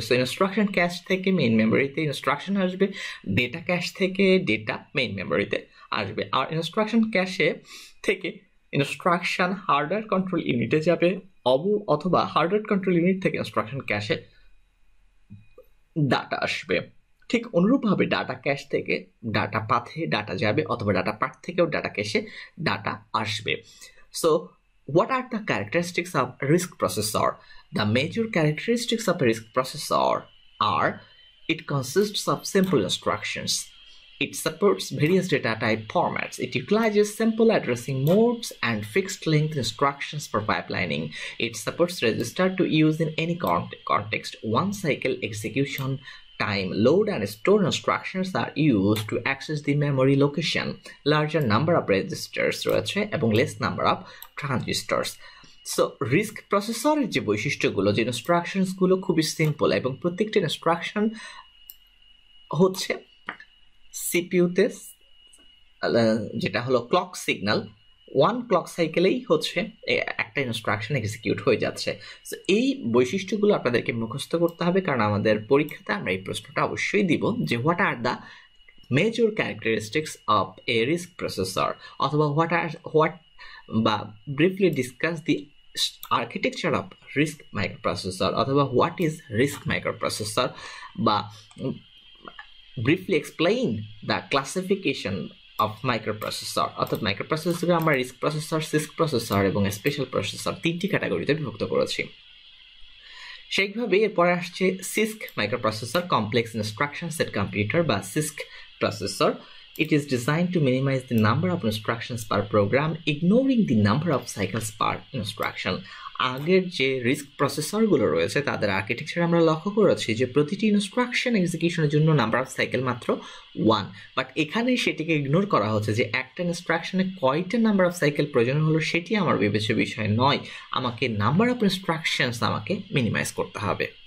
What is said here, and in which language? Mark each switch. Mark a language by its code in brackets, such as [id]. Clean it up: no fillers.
[bn] So instruction cash থেকে main মেমোরিতে instruction আসবে, data cash থেকে ডেটা মেইন মেমোরিতে আসবে, আর ইনস্ট্রাকশন ক্যাশে থেকে ইনস্ট্রাকশন হার্ডওয়্যার কন্ট্রোল ইউনিটে যাবে অথবা হার্ডওয়্যার কন্ট্রোল ইউনিট থেকে ইনস্ট্রাকশন ক্যাশে ডাটা আসবে। ঠিক অনুরূপভাবে ডাটা ক্যাশ থেকে ডাটা পাথে ডাটা যাবে অথবা ডাটা পাথ থেকেও ডাটা ক্যাশে ডাটা আসবে। [en] So what are the characteristics of RISC processor? The major characteristics of a RISC processor are: it consists of simple instructions, it supports various data type formats, it utilizes simple addressing modes and fixed length instructions for pipelining, it supports register to use in any context, one cycle execution time, load and store instructions are used to access the memory location, larger number of registers রয়েছে এবং less number of transistors. [bn] So risk প্রসেসরের যে বৈশিষ্ট্যগুলো, যে ইনস্ট্রাকশনসগুলো খুবই simple এবং প্রত্যেকটা instruction হচ্ছে সিপিইউতে যেটা হলো ক্লক সিগন্যাল, ওয়ান ক্লক সাইকেলেই হচ্ছে একটা ইনস্ট্রাকশন এক্সিকিউট হয়ে যাচ্ছে। সো এই বৈশিষ্ট্যগুলো আপনাদেরকে মুখস্থ করতে হবে, কারণ আমাদের পরীক্ষাতে আমরা এই প্রশ্নটা অবশ্যই দিব যে [en] What are the major characteristics of a RISC processor, অথবা what বা briefly discuss the architecture of RISC microprocessor, অথবা what is RISC microprocessor, বা briefly explain the classification of microprocessor. [bn] অর্থাৎ মাইক্রোপ্রসেসরকে আমরা রিস্ক প্রসেসর, সিস্ক প্রসেসর এবং স্পেশাল প্রসেসর তিনটি ক্যাটাগরিতে বিভক্ত করেছি। সেইভাবে এরপরে আসছে সিস্ক microprocessor, complex instruction set computer বা সিস্ক [en] processor. It is designed to minimize the number of instructions per program, ignoring the number of cycles per instruction. [bn] আগের যে রিস্ক প্রসেসরগুলো রয়েছে তাদের আর্কিটেকচার আমরা লক্ষ্য করেছি যে প্রতিটি ইনস্ট্রাকশন এক্সিকিউশনের জন্য নাম্বার অফ সাইকেল মাত্র 1, বাট এখানে সেটিকে ইগনোর করা হচ্ছে যে একটা ইনস্ট্রাকশনে কয়টা নাম্বার অফ সাইকেল প্রয়োজন হলো সেটি আমার বিবেচ্য বিষয় নয়, আমাকে নাম্বার অফ ইনস্ট্রাকশনস আমাকে মিনিমাইজ করতে হবে।